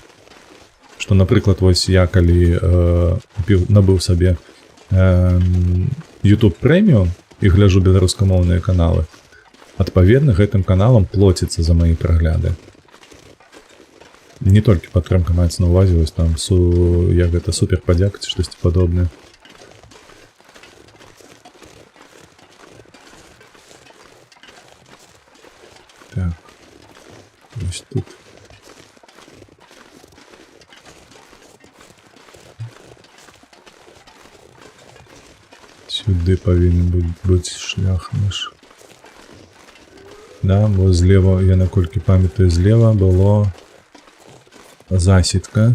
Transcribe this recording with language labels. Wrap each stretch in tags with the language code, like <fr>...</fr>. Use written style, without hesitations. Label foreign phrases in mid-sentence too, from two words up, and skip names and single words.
<be>Што, напрыклад, вось я калі набыў сабе YouTube Premium і гляджу беларускамоўныя каналы, адпаведна гэтым каналам плоціцца за мае прагляды. Не толькі падтрымка маецца на ўвазе, вось там як гэта супер падзяка ці штосьці падобнае.</be> <uk>Так. Ось тут. Сюди повинен бути шлях наш. Да, бо зліва, я наколькі пам'ятаю, зліва було засідка.</uk>